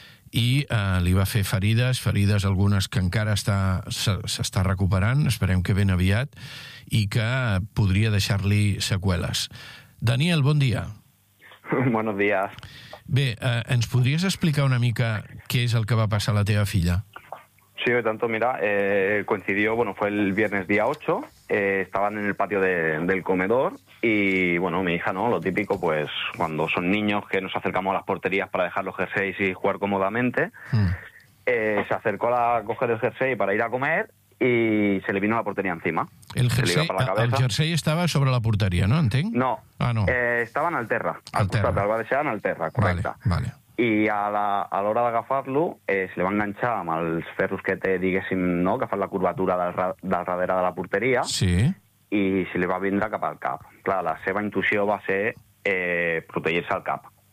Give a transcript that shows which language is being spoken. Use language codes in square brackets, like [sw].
[ca] I li va fer ferides algunes que encara s'està recuperant, esperem que ben aviat, i que podria deixar-li seqüeles. Daniel, bon dia. [es] Buenos días. [ca] Bé, ens podries explicar una mica què és el que va passar a la teva filla? [es] Sí, de tanto, mira, coincidió, bueno, fue el viernes día 8, estaban en el patio del comedor y, bueno, mi hija, ¿no? Lo típico, pues, cuando son niños que nos acercamos a las porterías para dejar los jerseys y jugar cómodamente, se acercó a coger el jersey para ir a comer y se le vino la portería encima. El jersey, el jersey estaba sobre la portería, ¿no? [ca] ¿Entén? [es] No. Ah, no. Estaba en alterra. Al va de ser en alterra, correcta. Vale. [ca] I a l'hora d'agafar-lo, se li va enganxar amb els ferros que té, diguéssim, no?, que fa la curvatura del darrere de la porteria. Sí. I se li va vindre cap al cap. Clar, la seva intuïció va ser protegir-se el cap.